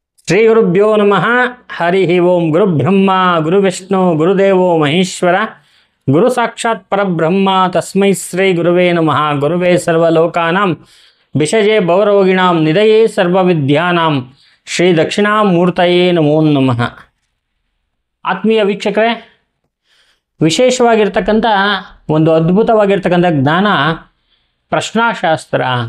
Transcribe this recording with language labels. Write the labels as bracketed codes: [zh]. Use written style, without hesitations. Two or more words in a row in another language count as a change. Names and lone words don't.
[sa] ಶ್ರೀ ಗುರುಭ್ಯೋ ನಮಃ. ಹರಿ ಓಂ. ಗುರುಬ್ರಹ್ಮ ಗುರುವಿಷ್ಣು ಗುರುದೇವೋ ಮಹೇಶ್ವರ, ಗುರು ಸಾಕ್ಷಾತ್ ಪರಬ್ರಹ್ಮ, ತಸ್ಮೈ ಶ್ರೀ ಗುರುವೇ ನಮಃ. ಗುರುವೇ ಸರ್ವಲೋಕಾನಾಂ ವಿಷಜೇ ಭವರೋಗಿಣಾಂ ನಿಧಯೇ ಸರ್ವವಿದ್ಯಾನಾಂ ಶ್ರೀ ದಕ್ಷಿಣಾಮೂರ್ತಯೇ ನಮೋ ನಮಃ. [kn] ಆತ್ಮೀಯ ವೀಕ್ಷಕರೇ, ವಿಶೇಷವಾಗಿರ್ತಕ್ಕಂಥ ಒಂದು ಅದ್ಭುತವಾಗಿರ್ತಕ್ಕಂಥ ಜ್ಞಾನ ಪ್ರಶ್ನಾಶಾಸ್ತ್ರ.